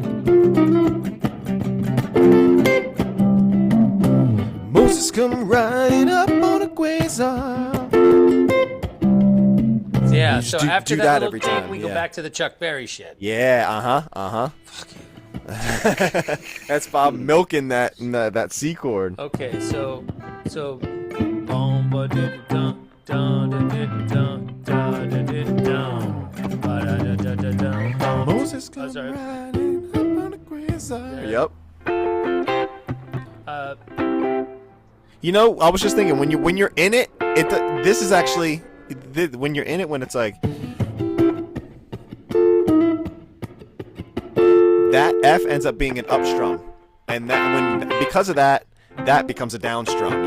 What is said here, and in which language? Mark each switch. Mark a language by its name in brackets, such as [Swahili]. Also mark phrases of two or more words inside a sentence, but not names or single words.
[English] Moses come riding up on a quasar. Yeah, so after that little every take, time, we go back to the Chuck Berry shit. Yeah, Fuck you. That's Bob milking that C chord. Okay, so boom ba did dun dun did dun dun did dun ba da da da da. Moses come riding up on a quasar. Yep. You know, I was just thinking when you're in it, this is actually when you're in it, when it's like that F ends up being an up strum, and because of that becomes a down strum.